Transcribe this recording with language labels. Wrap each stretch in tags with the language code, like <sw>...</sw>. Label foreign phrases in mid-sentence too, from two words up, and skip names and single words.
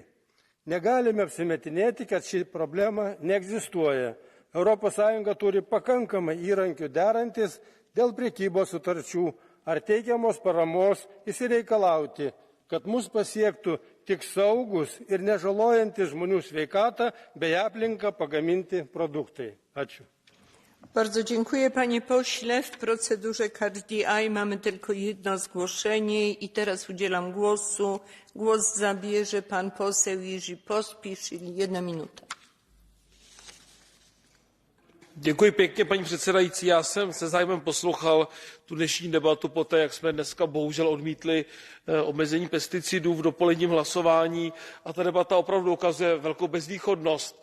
<lt>Negalime apsimetinėti, kad ši problema neegzistuoja. Europos Sąjunga turi pakankamai įrankių derantis dėl prekybos sutarčių ar teikiamos paramos įsireikalauti, kad mus pasiektų tik saugus ir nežalojantis žmonių sveikatą bei aplinką pagaminti produktai. Ačiū.</lt> <pl>Bardzo dziękuję, panie pośle. W procedurze KDI mamy tylko jedno zgłoszenie i teraz udzielam głosu. Głos zabierze pan poseł Jerzy Pospíšil, 1 minuta.</pl> <cs>Děkuji pěkně, paní předsedající. Já jsem se zájmem poslouchal tu dnešní debatu poté, jak jsme dneska bohužel odmítli omezení pesticidů v dopoledním hlasování a ta debata opravdu ukazuje velkou bezvýchodnost.</cs>